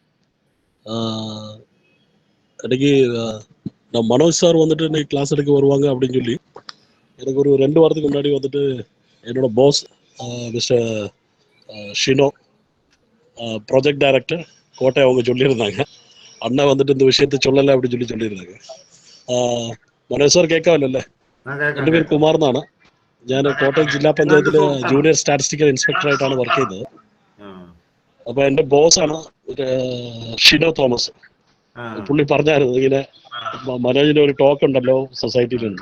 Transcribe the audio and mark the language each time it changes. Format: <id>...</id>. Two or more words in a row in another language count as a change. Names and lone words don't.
<ta>இன்னைக்கு நான் மனோஜ் சார் வந்துட்டு இன்னைக்கு கிளாஸ் எடுக்க வருவாங்க அப்படின்னு சொல்லி எனக்கு ஒரு 2 வாரத்துக்கு முன்னாடி வந்துட்டு என்னோட பாஸ் மிஸ்டர் ஷினோ</ta> <en>project director</en> <ta>கோட்டை அவங்க சொல்லியிருந்தாங்க, அண்ணா வந்துட்டு இந்த விஷயத்த சொல்லலை அப்படின்னு சொல்லியிருந்தாங்க.</ta> <ml>മനോജ് സാർ കേൾക്കാമല്ലോ? എൻ്റെ പേര് കുമാർ എന്നാണ്. ഞാൻ കോട്ടയം ജില്ലാ പഞ്ചായത്തിലെ</ml> <en>junior statistical</en> <ml>ഇൻസ്പെക്ടറായിട്ടാണ് വർക്ക് ചെയ്യുന്നത്. അപ്പോൾ എൻ്റെ ബോസാണ് ഷിനോ തോമസ്. പുള്ളി പറഞ്ഞായിരുന്നു ഇങ്ങനെ മനോജിന്റെ ഒരു ടോക്ക് ഉണ്ടല്ലോ സൊസൈറ്റിയിലുണ്ട്.</ml>